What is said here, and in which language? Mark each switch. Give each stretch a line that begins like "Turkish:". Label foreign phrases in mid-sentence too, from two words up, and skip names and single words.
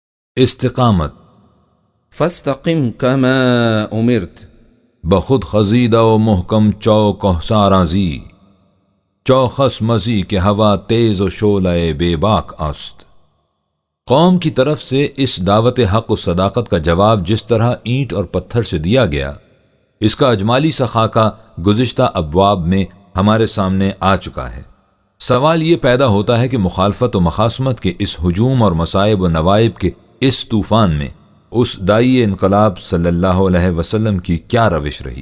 Urdu: استقامت
Arabic: فاستقم كما امرت
Persian: بخود خزیدہ و محکم چوکہ سارازی چوخس مزی کے ہوا تیز و شعلہ بے باک است۔
Urdu: قوم کی طرف سے اس دعوت حق و صداقت کا جواب جس طرح اینٹ اور پتھر سے دیا گیا، اس کا اجمالی سا خاکہ گزشتہ ابواب میں ہمارے سامنے آ چکا ہے۔ سوال یہ پیدا ہوتا ہے کہ مخالفت و مخاصمت کے اس ہجوم اور مصائب و نوائب کے اس طوفان میں اس داعی انقلاب صلی اللہ علیہ وسلم کی کیا روش رہی؟